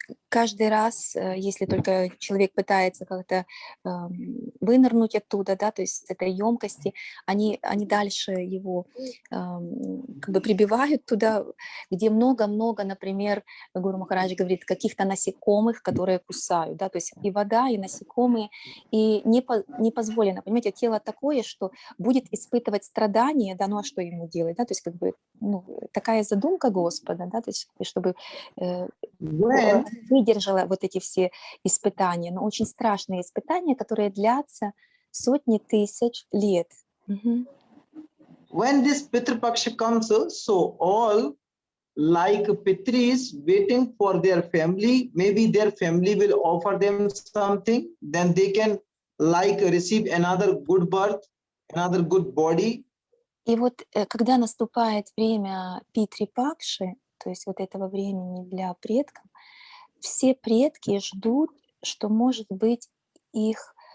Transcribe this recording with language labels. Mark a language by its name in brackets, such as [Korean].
[Russian] Каждый раз, если только человек пытается как-то вынырнуть оттуда, да, то есть с этой емкости, они дальше его как бы прибивают туда, где много-много, например, Гуру Махарадж говорит, каких-то насекомых, которые кусают, да, то есть и вода, и насекомые, и не позволено, понимаете, тело такое, что будет испытывать страдания, да, ну а что ему делать, да, то есть как бы такая задумка Господа, да, то есть чтобы [English] When [Russian] выдержала вот эти все испытания, но очень страшные испытания, которые длятся сотни тысяч лет. [English] when this Pitrupaksha comes, so all like Pitris waiting for their family, maybe their family will offer them something, then they can like receive another good birth, another good body. [Russian] И вот когда наступает время Питри-Пакши, то есть вот этого времени для предков, все предки ждут, что, может быть, их